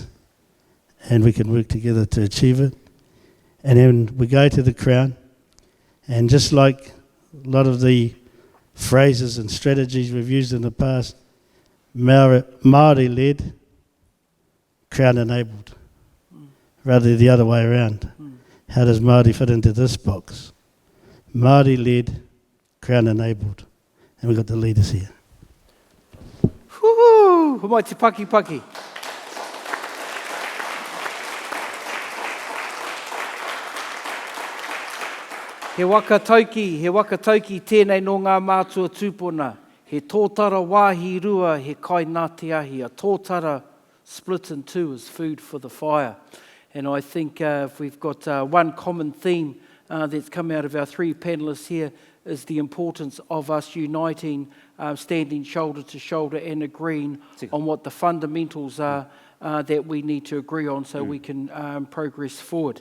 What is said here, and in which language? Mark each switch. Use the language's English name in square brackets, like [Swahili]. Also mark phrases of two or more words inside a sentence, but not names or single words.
[English] And we can work together to achieve it. And then we go to the Crown, and just like a lot of the phrases and strategies we've used in the past, [Māori] Māori-led, Crown-enabled, [English] rather the other way around. How does Māori fit into this box? [Māori] Māori-led, Crown-enabled. [English] And we've got the leaders here. Whoo! [Māori] Humai te paki. He wakatauki tēnei no ngā mātua tūpuna. He tōtara wāhi rua, he kai nā te ahi. [English] A tōtara split in two is food for the fire. And I think if we've got one common theme that's come out of our three panellists here, is the importance of us uniting, standing shoulder to shoulder and agreeing on what the fundamentals are that we need to agree on so we can progress forward.